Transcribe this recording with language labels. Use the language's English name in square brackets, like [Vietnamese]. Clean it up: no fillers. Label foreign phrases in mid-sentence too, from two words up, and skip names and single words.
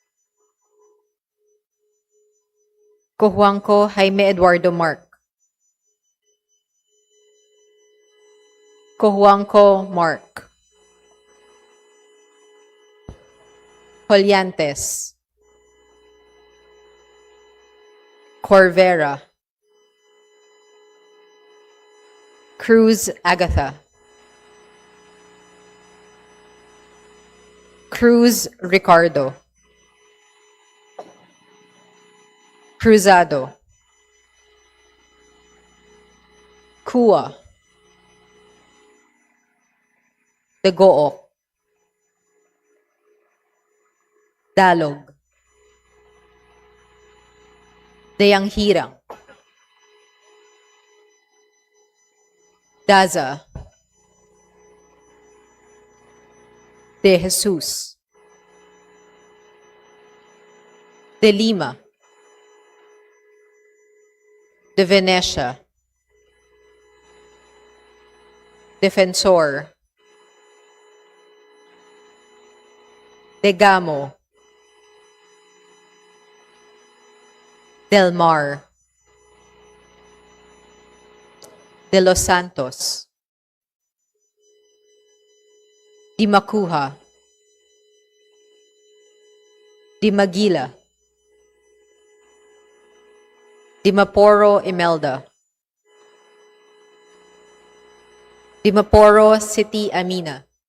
[Filipino] Cojuangco Jaime Eduardo Mark. Cojuangco Mark. Colyantes. Corvera. Cruz Agatha. Cruz Ricardo. Cruzado. Kua. Degook. Dalog. Dayanghirang. Daza. De Jesus. De Lima. De Venecia. Defensor. De Gamo. Del Mar. De Los Santos. Di Macuja. Di Maguila. Di Maporo Imelda. Di Maporo City Amina.